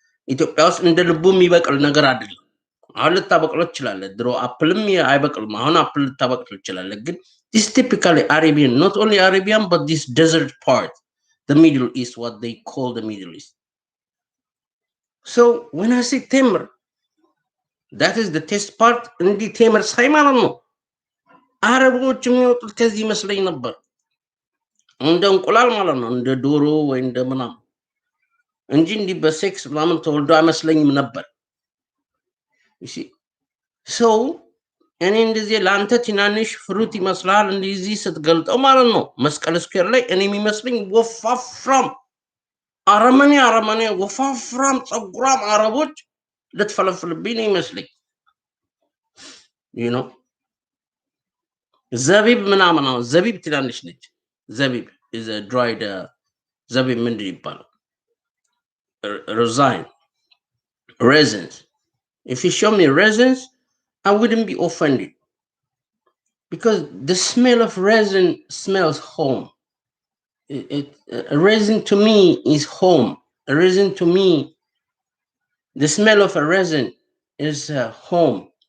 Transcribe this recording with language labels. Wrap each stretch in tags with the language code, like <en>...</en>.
<am>ኢትዮጵያ ውስጥ እንደ ልቡ የሚበቅል ነገር አይደለም። አሁን ልታበቅሎ ትችላለህ። ድሮ አፕልም አይበቅልም። አሁን አፕል ልታበቅል ትችላለህ። ግን</am> <en>this typically Arabian, not only Arabian, but this desert part, the Middle East, what they call the Middle East. So when I say Temer, that is the test part.</en> <am>እንዲህ ቴምር ሳይ ማለት ነው አረቦች የሚወጡት ከዚህ ይመስለኝ ነበር። እንደ እንቁላል ማለት ነው፣ እንደ ዶሮ ወይ እንደ ምናምን እንጂ እንዲህ በሴክስ ምናምን ተወልዶ አይመስለኝም ነበር። ሰው እኔ እንደዚህ ለአንተ ትናንሽ ፍሩት ይመስላል እንደዚህ ስትገልጠው ማለት ነው። መስቀል ስኩዌር ላይ እኔ የሚመስለኝ ወፋፍራም አረመኔ ወፋፍራም ፀጉራም አረቦች ልትፈለፍልብኝ ነው ይመስለኝ። ዘቢብ ምናምን ነው። ዘቢብ ትናንሽ ነች። ዘቢብ</am> <en>is a dried</en> <am>ዘቢብ ምንድን ይባላል?</am> <en>Rosine, raisins. If you show me raisins, I wouldn't be offended because the smell of resin smells home. A resin to me is home. A resin to me, the smell of a resin is home.</en>